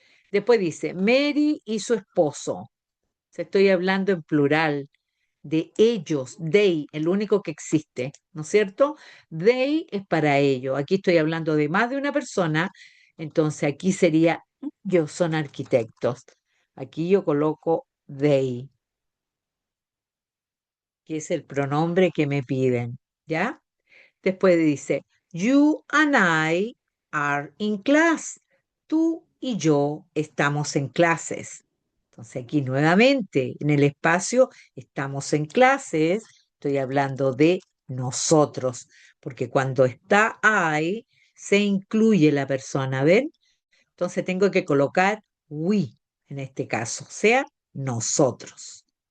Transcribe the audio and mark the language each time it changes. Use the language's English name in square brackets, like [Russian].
[Spanish] Después dice Mary y su esposo. Se estoy hablando en plural de ellos, they, el único que existe, ¿no es cierto? They es para ellos. Aquí estoy hablando de más de una persona, entonces aquí sería ellos son arquitectos. Aquí yo coloco they, que es el pronombre que me piden, ¿ya? Después dice, [English] you and I are in class. [Spanish] Tú y yo estamos en clases. Entonces aquí nuevamente en el espacio estamos en clases. Estoy hablando de nosotros, porque cuando está I se incluye la persona, ¿ven? Entonces tengo que colocar we en este caso, o sea, nosotros.